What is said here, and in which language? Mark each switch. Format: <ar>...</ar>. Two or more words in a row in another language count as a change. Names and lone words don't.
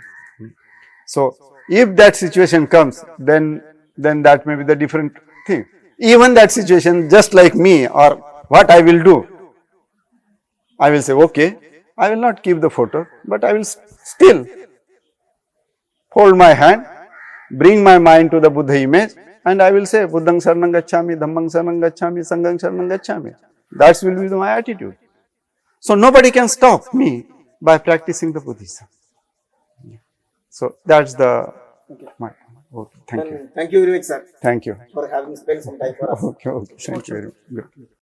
<en>So, if that situation comes, then that may be the different thing. Even that situation, just like me, or what I will do, I will say, okay, I will not keep the photo, but I will still hold my hand, bring my mind to the Buddha image, and I will say,</en> <pi>Buddhang Saranang Gacchami, Dhammang Saranang Gacchami, Sanghang Saranang Gacchami.</pi> <en>That will be my attitude. So, nobody can stop me by practicing the Buddhism. So, that's my. Okay, thank you. Thank you very much, sir, Thank you. for having spent some time for us. Okay, thank you very much. Good.</en>